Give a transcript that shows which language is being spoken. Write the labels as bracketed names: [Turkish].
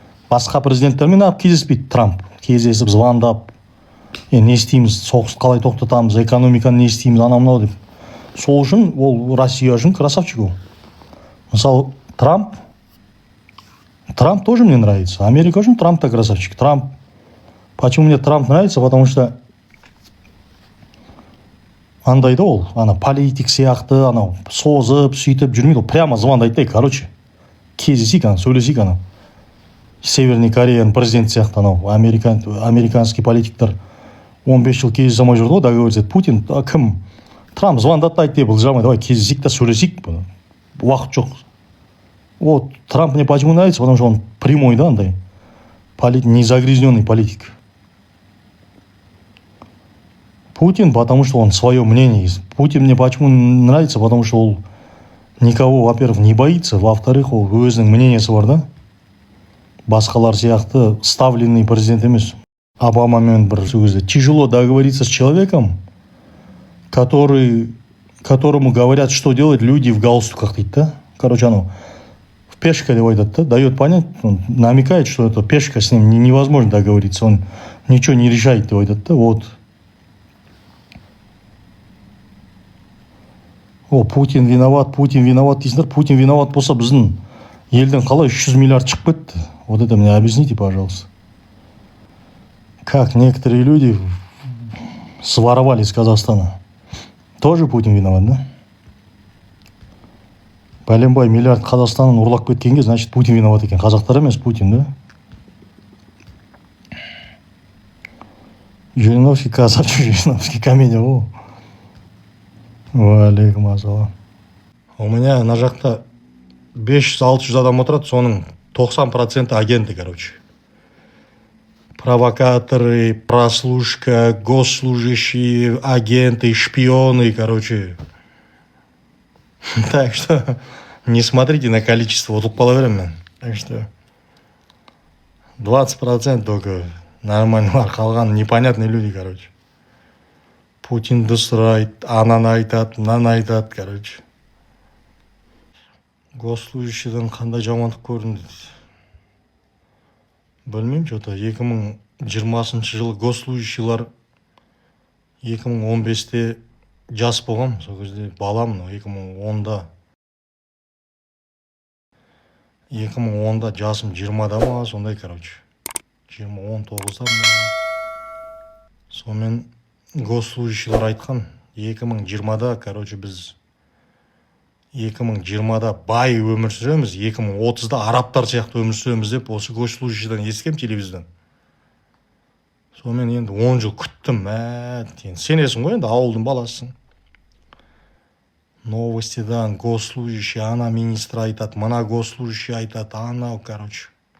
[Kazakh] Басқа президенттермен кездеспейді Трамп. Кездесіп, звондап, не істейміз, соғысты қалай тоқтатамыз, экономиканы не істейміз, анау деп. Сол үшін ол Россия үшін красавчик ол. Мысалы, [Russian] Трамп тоже мне нравится. [Kazakh] Америка үшін [Russian] Трамп-то красавчик. Почему мне Трамп нравится? Потому что [Kazakh] андай да ол, политик сияқты, созып, сөйтіп жүрмейді. Ол прямо звондайды да, короче, кездесейік, сөйлесейік, Северный Кореяның президенті сияқты, американский политиктер 15 жыл кездесе алмай жүрді ғой, [Russian] договориться. [Kazakh] Путин, кім? Трамп звондады, айтты, былжамай, [Russian] давай [Kazakh] кездесейік та сөйлесейік. Уақыт жоқ. [Russian] Вот, Трамп мне почему нравится? Потому что он прямой, да, [Kazakh] андай, [Russian] незагрязненный политик. Путин, потому что он свое мнение есть. Путин мне почему нравится? Потому что он никого, во-первых, не боится, во-вторых, [Kazakh] ол өзінің мнениесі бар, [Russian] да. [Kazakh] Басқалар сияқты [Russian] ставленный [Kazakh] президент емес. Обамамен бір сөзде. [Russian] Тяжело договориться с человеком, которому говорят, что делать люди в галстуках, [Kazakh] дейді, [Russian] да. Короче, в пешка [Kazakh] деп айтады, [Russian] да, дает понять, он намекает, что это пешка, с ним невозможно договориться, он ничего не решает, деп айтады, да, вот. Путин виноват [Kazakh] дейсіңдер. Путин [Russian] виноват [Kazakh] болса, біздің елден қалай 300 миллиард шығып кетті? [Russian] Вот это мне объясните, пожалуйста. Как некоторые люди своровали из Казахстана. Тоже Путин виноват, да? [Kazakh] Пәленбай миллиард Қазақстаннан ұрлап кеткенге, [Russian] значит, Путин виноват [Kazakh] екен. Қазақтар емес, Путин, да? [Russian] Жириновский красавчик, Жириновский комедия, о. Уалейкум ассалам. У меня на [Kazakh] жақта 500-600 адам отырады, соның 90% агенты, [Russian] короче. Провокаторы, прослушка, госслужащие, агенты, шпионы, короче. Так что не смотрите на количество, вот половина. Так что 20% только нормально, [Kazakh] қалған [Russian] непонятные люди, короче. [Kazakh] Путинді сұрайды, ананы айтады, мынаны айтады, [Russian] короче. [Kazakh] Госслужащийден қандай жамандық көрінді? Білмеймін, [Russian] что-то [Kazakh] 2020 жылы госслужащийлар 2015-те жас болғам, сол кезде балам, 2010-да. 2010-да жасым 20-да ма, сондай, короче. 19-да ма. Сонымен госслужащийлар айтқан, 2020-да, [Russian] короче, [Kazakh] біз 2020-да бай өмір сүреміз, 2030-да арабтар сияқты өмір сүреміз деп, осы госслужащийдан естігем телевизордан. Сонымен енді 10 жыл күттім, сенесің ғой, енді ауылдың баласысың. Новостидан госслужащий, ана министр айтады, мына госслужащий айтады, анау, [Russian] короче.